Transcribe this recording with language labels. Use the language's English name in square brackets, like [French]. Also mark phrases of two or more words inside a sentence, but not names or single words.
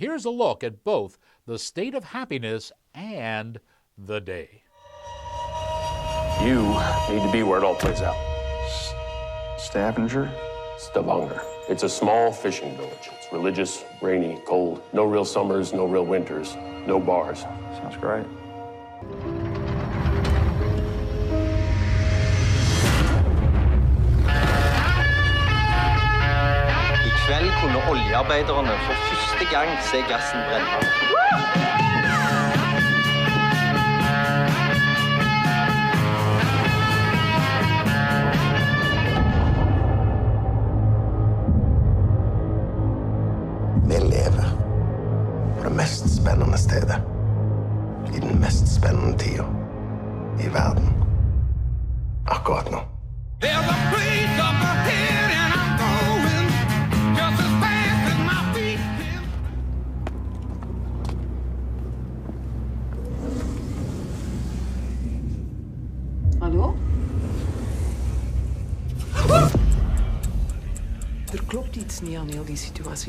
[English] Here's a look at both The State of Happiness and The Day. You need to be where it all plays out. Stavanger? Stavanger. It's a small fishing village. It's religious, rainy, cold. No real summers, no real winters, no bars. Sounds great. [Norwegian] I kveld kunne oljearbeiderne for første gang se gassen brenne. Vi lever på det mest spennende stedet. I den mest spennende tida i verden. Akkurat nå. Hallo? [Dutch] Er klopt iets niet aan heel die situatie.